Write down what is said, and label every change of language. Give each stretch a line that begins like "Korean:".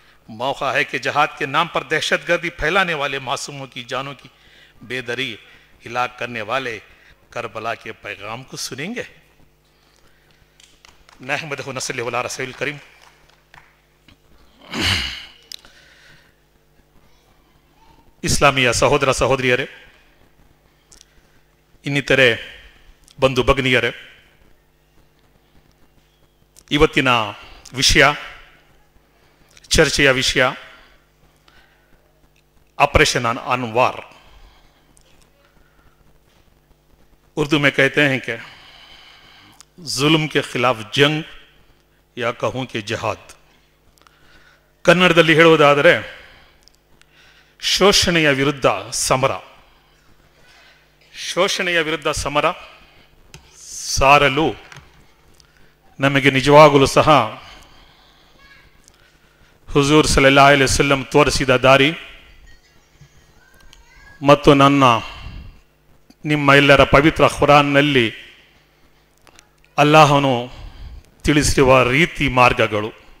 Hindi: मौका है कि जहाद के नाम पर दहशतगर्दी फैलाने वाले मासूमों की जानों की बेदरी हिलाक करने वाले करबला के पैगाम को सुनेंगे।
Arabic: नहमदहु नसल्ली अला रसूलिल करीम।
Kannada: ಇಸ್ಲಾಮಿಯ ಸಹೋದರ ಸಹೋದರಿಯರೇ, ಇನ್ನಿತರೆ ಬಂಧು ಭಗಿನಿಯರೇ, ಇವತ್ತಿನ ವಿಷಯ, ಚರ್ಚೆಯ ವಿಷಯ ऑपरेशन ऑन वार।
Hindi: उर्दू में कहते हैं कि जुल्म के खिलाफ जंग या कहूं कि जिहाद।
Kannada: ಕನ್ನಡದಲ್ಲಿ ಹೇಳುವುದಾದರೆ ಶೋಷಣೆಯ ವಿರುದ್ಧ ಸಮರ, ಶೋಷಣೆಯ ವಿರುದ್ಧ ಸಮರ ಸಾರಲು ನಮಗೆ ನಿಜವಾಗಲೂ ಸಹ ಹುಜೂರ್ ಸಲ್ಲಲ್ಲಾಹು ಅಲೈಹಿ ವಸಲ್ಲಂ ತೋರಿಸಿದ ದಾರಿ ಮತ್ತು ನಿಮ್ಮ ಎಲ್ಲರ ಪವಿತ್ರ ಖುರಾನ್ನಲ್ಲಿ ಅಲ್ಲಾಹನು ತಿಳಿಸಿರುವ ರೀತಿ ಮಾರ್ಗಗಳು